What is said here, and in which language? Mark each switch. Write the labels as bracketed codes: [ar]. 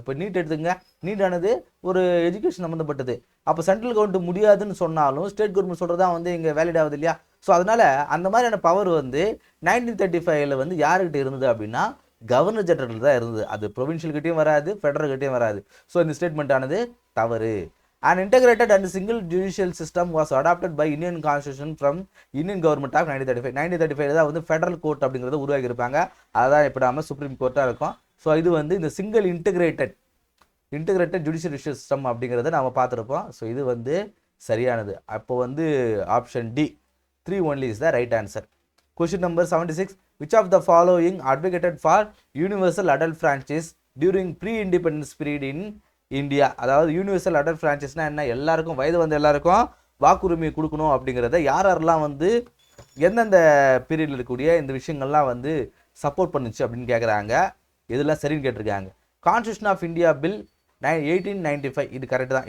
[ta] இப்போ நீட் எடுத்துங்க, நீட்டானது ஒரு எஜுகேஷன் சம்மந்தப்பட்டது. அப்போ சென்ட்ரல் கவர்மெண்ட் முடியாதுன்னு சொன்னாலும் ஸ்டேட் கவர்மெண்ட் சொல்கிறது தான் வந்து இங்கே வேலிட் ஆகுது இல்லையா? ஸோ அதனால் அந்த மாதிரியான பவர் வந்து 1935 வந்து யாருக்கிட்ட இருந்தது அப்படின்னா கவர்னர் ஜெனரல் தான் இருந்தது. அது ப்ரொவின்ஷியல்கிட்டையும் வராது, ஃபெடரல்கிட்டையும் வராது. ஸோ இந்த ஸ்டேட்மெண்ட் ஆனது தவறு. [en] An integrated and single judicial system was adopted by Indian Constitution from Indian Government of 1935. [ta] 1935 தான் வந்து ஃபெடரல் கோர்ட் அப்படிங்கிறத உருவாக்கியிருப்பாங்க. அதுதான் இப்போ நாம சுப்ரீம் கோர்ட்டாக இருக்கும். ஸோ இது வந்து இந்த சிங்கிள் இன்டெகிரேட்டட் ஜுடிஷியல் சிஸ்டம் அப்படிங்கிறத நாம் பார்த்துருப்போம். ஸோ இது வந்து சரியானது. அப்போ வந்து [en] Option D 3 only is the right answer. Question number 76. Which of the following advocated for universal adult franchise during pre-independence period in India? [ta] அதாவது யூனிவர்சல் அடல்ட் ஃப்ரான்ச்சைஸ்னா என்ன, எல்லாருக்கும் வயது வந்து எல்லாருக்கும் வாக்குரிமை கொடுக்கணும் அப்படிங்கிறத யாரெல்லாம் வந்து எந்தெந்த பீரியடில் இருக்கக்கூடிய இந்த விஷயங்கள்லாம் வந்து சப்போர்ட் பண்ணுச்சு அப்படின்னு கேட்குறாங்க. இதெல்லாம் சரின்னு கேட்டிருக்காங்க. கான்ஸ்டியூஷன் ஆஃப் இந்தியா பில் 1895 இது கரெக்ட் தான்.